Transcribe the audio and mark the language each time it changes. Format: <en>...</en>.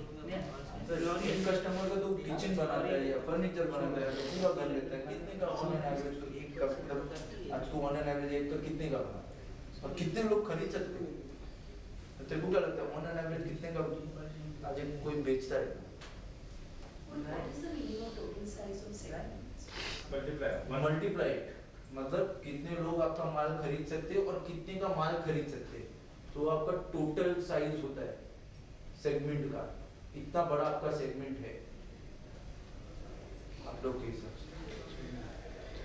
<hi>एक कस्टमर का तो किचन बनाता है या फर्नीचर बनाता है तो पूरा कर लेता है, कितने का</hi> <en>on an average</en> <hi>तो एक का मतलब आज तो ऑन एन एवरेज एक का कितने का बना और कितने लोग खरीद सकते हैं। तो तेरे को क्या लगता है ऑन एन एवरेज कितने का आज एक कोई बेचता है।</hi> <en>What is the meaning of total size of segments?</en> <hi>Multiplied मतलब कितने लोग आपका माल खरीद सकते हैं और कितने का माल खरीद सकते हैं तो आपका टोटल साइज होता है सेगमेंट का। इतना बड़ा आपका सेगमेंट है आप लोग के हिसाब से।</hi>